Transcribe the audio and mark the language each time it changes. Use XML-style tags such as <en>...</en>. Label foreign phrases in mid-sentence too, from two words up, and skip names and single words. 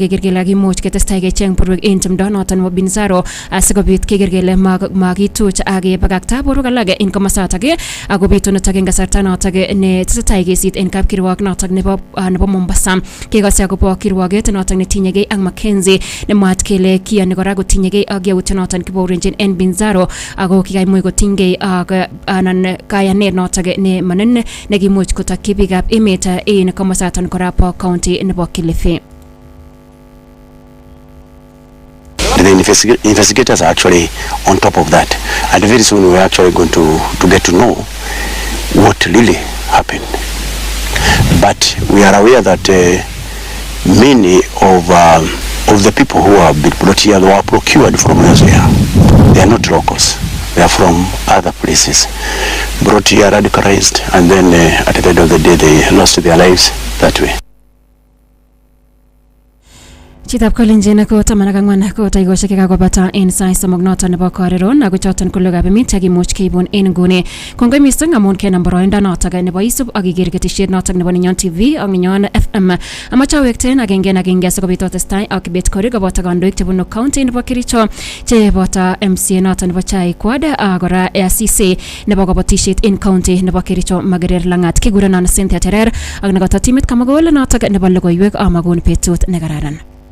<kln>keker kele kimuch ketestai kecheng borwek en tumdo noton nebo Binzaro asikobit keker kele makituch ak kebakakta borwek alak en komosatak akobitu nitok en kasarta notok ne tesetai kesit en kapkirwok notok nebo Mombasa kekose akobo kirwoket notok netinyegei ak Mackenzie nemwaat kele kiyoni kora kotinyegei ak yautyo noton kiborenjin en Binzaro ako kikaimuch kotinygei ak anan kayanet notok ne manen nekimuch kotokyi biikab emet en komosaton kora po county nebo Kilifi.</kln> <en>The investigators are actually on top of that, and very soon we're actually going to get to know what really happened. But we are aware that many of the people who have been brought here were procured from elsewhere. They are not locals. They are from other places. Brought here, radicalized, and then at the end of the day they lost their lives that way.</en> <kln>Chitab kolenjin ko tamanakangwan ko taikoshek kakobata en sai somok noton nebo koriron ako choton ko lugab emet chekimuch keibun en nguni kongoi missing amun kenam boroindo notok nebo isub ak iker ketisiet notok nebo Ninyon TV ak Ninyon FM amache awekten agenge sikobit otestai ak bet Korir koboto kandoik chebunu county nebo Kericho cheboto MCA noton nebo Chaik ak kora CC nebo kabatisiet en county nebo Kericho Magerer Langat kigurenon Cynthia Terer ak nekoto timit kamagol notok nebo logoiwek amagun betut nekararan.</kln>